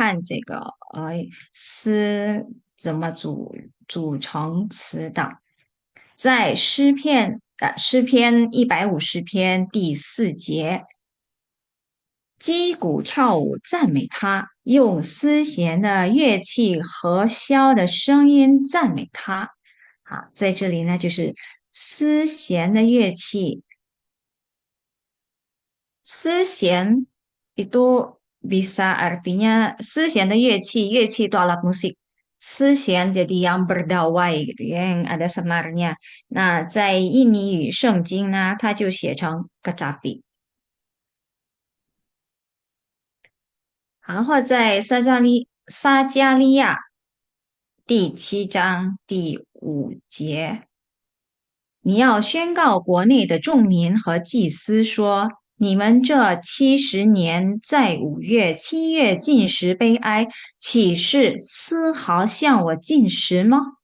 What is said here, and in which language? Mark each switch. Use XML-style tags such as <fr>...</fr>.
<zh>我们再看这个怎么组成词的，在诗篇150篇第4节，击鼓跳舞赞美他，用丝弦的乐器和箫的声音赞美他。好，在这里呢，就是丝弦的乐器，丝弦</zh> <id>itu bisa artinya</id> <zh>丝弦的乐器，乐器</zh> <id>itu alat musik. 丝弦 jadi yang berdawai gitu ya, yang ada senarnya.</id> <zh>Nah, 在印尼语圣经呢，它就写成 kecapi。然后在撒加利亚第7章第5节，你要宣告国内的众民和祭司说：你们这70年在5月、7月进食悲哀，岂是丝毫向我进食吗？</zh>